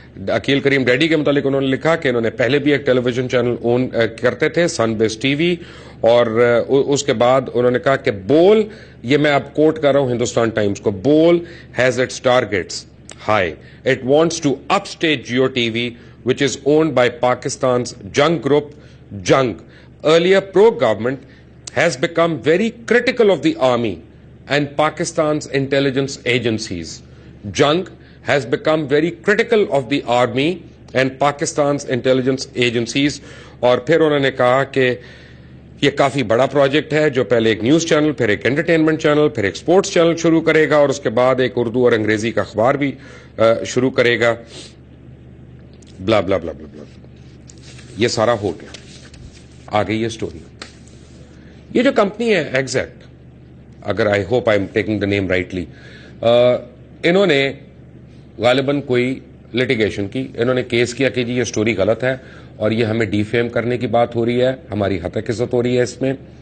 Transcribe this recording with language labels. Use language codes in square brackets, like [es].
[ur] عقیل کریم daddy کے متعلق انہوں نے لکھا کہ انہوں نے پہلے بھی ایک ٹیلی ویژن چینل اون کرتے تھے, سن بیس ٹی وی. اور اس کے بعد انہوں نے کہا کہ بول, یہ میں اب کوٹ کر رہا ہوں ہندوستان ٹائمز کو, [en] Bol has its targets high. It wants to upstage Geo T V which is owned by Pakistan's Jung group. Jung, earlier pro-government, has become very critical of the army and Pakistan's intelligence agencies. Jung has become very critical of the army and Pakistan's intelligence agencies. [ur] اور پھر انہوں نے کہا کہ یہ کافی بڑا project ہے جو پہلے ایک نیوز چینل, پھر ایک انٹرٹینمنٹ چینل, پھر ایک سپورٹس چینل شروع کرے گا, اور اس کے بعد ایک اردو اور انگریزی کا اخبار بھی شروع کرے گا. بلا بلا بلا بلا بلا. یہ سارا ہو گیا, آ گئی یہ سٹوری. یہ جو کمپنی ہے ایگزیکٹ, اگر [en] I hope I am taking the name rightly, [ur] انہوں نے غالباً کوئی لٹیگیشن کی, انہوں نے کیس کیا کہ جی یہ سٹوری غلط ہے اور یہ ہمیں ڈیفیم کرنے کی بات ہو رہی ہے, ہماری ہتک عزت ہو رہی ہے اس میں.